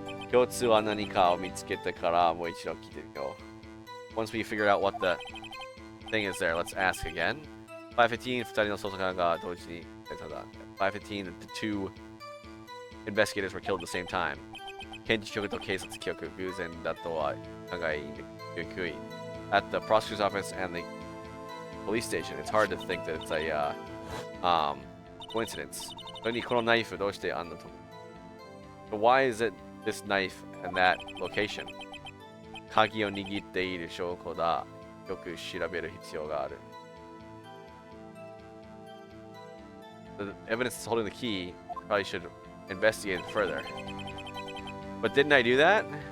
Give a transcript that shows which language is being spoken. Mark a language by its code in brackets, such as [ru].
[ja] 共通は何かを見つけてからもう一度聞いてみよう。 [en] Once we figure out what the thing is there, let's ask again. [ja] 5:15, 二人の捜査官が同時にただ。 [en] 5:15, the two investigators were killed at the same time. [ja] 検事局と警察局、偶然だとは考えにくい。 [en] At the prosecutor's office and the police station, it's hard to think that it's a coincidence. [ja] それにこのナイフどうしてあんなと [en] So why is it this knife and that location? [ja] 鍵を握っている証拠だ。よく調べる必要がある。 [en] The evidence is holding the key. Probably should investigate it further. But didn't I do that?